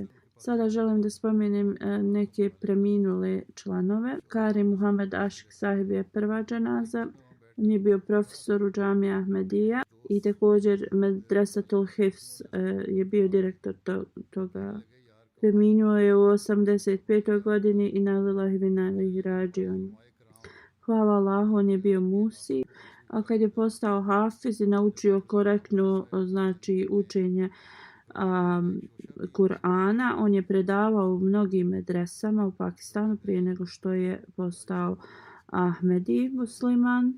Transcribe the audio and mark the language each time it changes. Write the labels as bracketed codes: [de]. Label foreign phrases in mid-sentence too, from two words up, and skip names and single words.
[bs] Sada želim da spomenem neke preminule članove. Kari Muhammed Ašik Sahib je prva dženaza. On je bio profesor u džamiji Ahmedija i također Medresatul Hifz je bio direktor toga. Preminuo je u 85. godini i [ar] إنا لله وإنا إليه راجعون. [bs] Hvala Allahu, on je bio musi, a kad je postao hafiz i naučio korektno znači učenje Kur'ana, on je predavao u mnogim medresama u Pakistanu prije nego što je postao Ahmedi musliman.